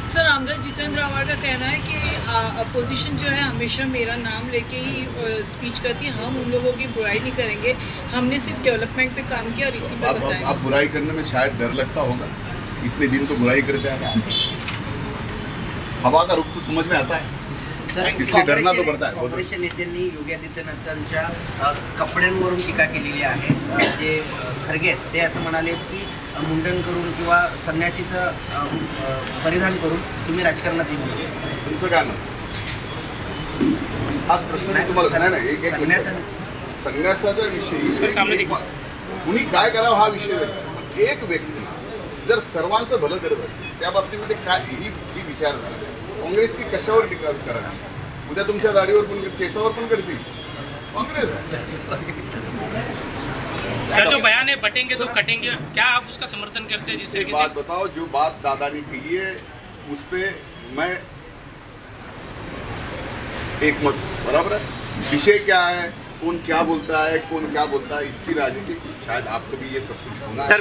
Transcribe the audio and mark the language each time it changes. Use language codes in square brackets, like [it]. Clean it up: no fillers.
[hi] Sir, आमदार जितेंद्र आव्हाड का कहना है कि अपोजिशन जो है हमेशा मेरा नाम लेके ही स्पीच करती है, हम उन लोगों की बुराई नहीं करेंगे, हमने सिर्फ डेवलपमेंट पे काम किया और इसी पे बताएंगे. आप बुराई करने में शायद डर लगता होगा, इतने दिन तो बुराई करते आ रहे हैं. हवा का रुख तो समझ में आता है, इसलिए डरना तो पड़ता है. [mr] काँग्रेसच्या नेत्यांनी योगी आदित्यनाथांच्या कपड्यांवरून टीका केलेली आहे. जे खरगे ते असं म्हणाले की मुंडन करून किंवा संन्यासीचं परिधान करून तुम्ही राजकारणात येऊ. तुमचं काय नाव? हाच प्रश्न तुम्हाला नाही. संन्यासाचा विषयी कुणी काय करावं हा विषय वेगळा. एक व्यक्ती जर सर्वांचं भलं करत असेल त्या बाबतीमध्ये काय ही विचारधारा काँग्रेसची कशावर टीका करावी? उद्या तुमच्या दाढीवर पण केसावर पण करतील. काँग्रेस [hi] सर, जो बयान है बटेंगे तो कटेंगे, क्या आप उसका समर्थन करते हैं? जिससे एक बात बताओ, जो बात दादा ने कही है उस पर मैं एक मत हूँ, बराबर है. विषय क्या है, कौन क्या बोलता है, कौन क्या बोलता है, इसकी राजनीति शायद आपको भी ये सब कुछ होना है.